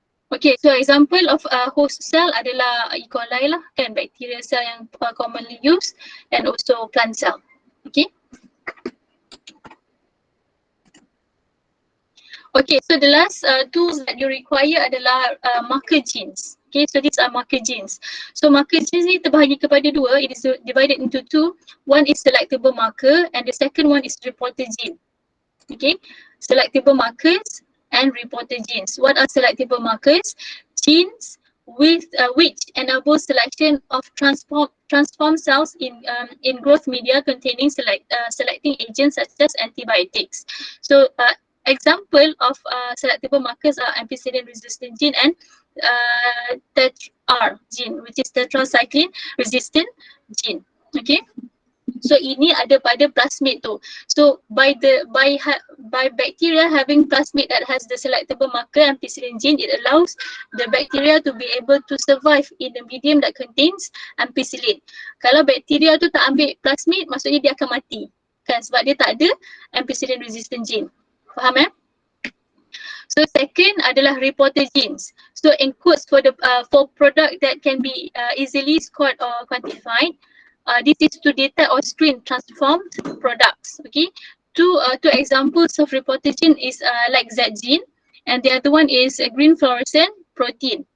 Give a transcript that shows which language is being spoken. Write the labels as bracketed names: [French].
[English] Okay, so example of host cell [Malay] adalah [English] E. coli lah kan, bacteria cell yang commonly used, and also plant cell. Okay. Okay, so the last tools that you require adalah marker genes. Okay, so these are marker genes. [Malay] So marker genes ni terbahagi kepada 2. [English] It is divided into 2. One is selectable marker and the second one is reporter gene. Okay, selectable markers and reporter genes. What are selectable markers? Genes with which enable selection of transform cells in growth media containing selecting agents such as antibiotics. So example of selectable markers are ampicillin resistant gene and TETR gene, which is tetracycline resistant gene. [Malay] Okay, so ini ada pada plasmid tu. [English] So by bacteria having plasmid that has the selectable marker ampicillin gene, it allows the bacteria to be able to survive in the medium that contains ampicillin. [Malay] Kalau bacteria tu tak ambil plasmid, maksudnya dia akan mati kan, sebab dia tak ada ampicillin resistant gene. [English] Faham So second adalah reporter genes. So encodes for product that can be easily scored or quantified. This is to detect or screen transformed products. Okay, two examples of reporter gene is like Z gene, and the other one is a green fluorescent protein.